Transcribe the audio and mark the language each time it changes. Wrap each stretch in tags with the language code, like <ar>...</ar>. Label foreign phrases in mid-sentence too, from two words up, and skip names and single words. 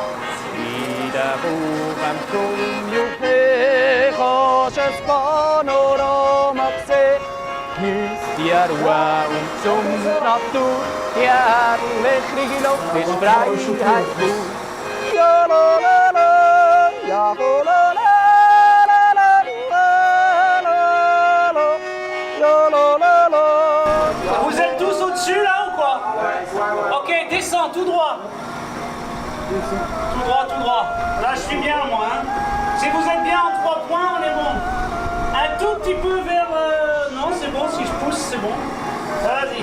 <de>In den Bauern zum Jubiläum kannst du ein Panorama sehen. Genieß die Ruhe und zum Natur, die herrliche Luft ist Freiheit pur. Ja la la la, ja ho la la la la la la, ja la la la.</de> <fr>Vous êtes tous au-dessus là ou quoi? Ok, descends tout droit. Tout droit, tout droit. Là je suis bien moi. Hein. Si vous êtes bien en 3 points, on est bon. Un tout petit peu vers... Non, c'est bon, si je pousse, c'est bon. Vas-y.</fr>